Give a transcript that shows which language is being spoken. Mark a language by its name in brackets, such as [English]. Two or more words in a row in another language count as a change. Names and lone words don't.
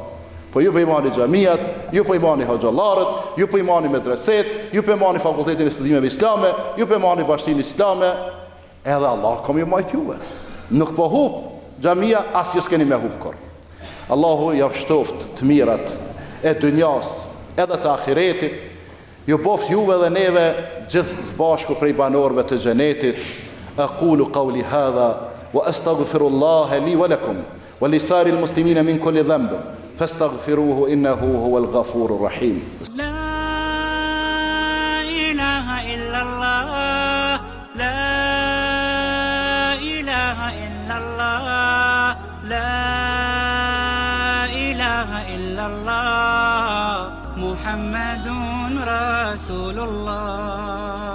[Albanian] Po ju po imani xhamiat, ju po imani hoxhallarët, ju po imani medreset, ju po imani fakultetin e studimeve islame, ju po imani bashkinë islame, edhe Allah kom ju majt juve. Nuk po hub xhamia, as ju s'keni me hub kur. Allahu ja shtoft të mirat e dynjas edhe të ahiretit, ju boft juve dhe neve gjithë zbashku prej banorëve të xhenetit. [Arabic] أقول قولي هذا وأستغفر الله لي ولكم ولسائر المسلمين من كل ذنب فاستغفروه إنه هو الغفور الرحيم. لا إله إلا الله، لا إله إلا الله، لا إله إلا الله، محمد رسول الله.